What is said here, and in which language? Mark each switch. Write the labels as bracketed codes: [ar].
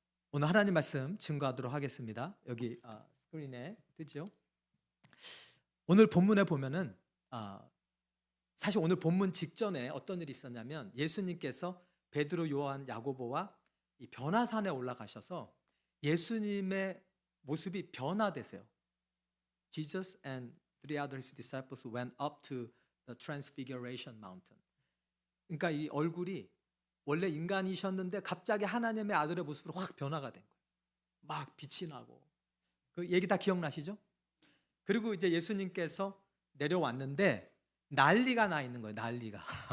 [ko] 오늘 하나님 말씀 증거하도록 하겠습니다. 여기 스크린에 뜨죠. 오늘 본문에 보면은 사실 오늘 본문 직전에 어떤 일이 있었냐면 예수님께서 베드로, 요한, 야고보와 이 변화산에 올라가셔서 예수님의 모습이 변화되세요. [en] Jesus and three other disciples went up to the Transfiguration Mountain. [ko] 그러니까 이 얼굴이 원래 인간이셨는데 갑자기 하나님의 아들의 모습으로 확 변화가 된 거예요. 막 빛이 나고. 그 얘기 다 기억나시죠? 그리고 이제 예수님께서 내려왔는데 난리가 나 있는 거예요. 난리가.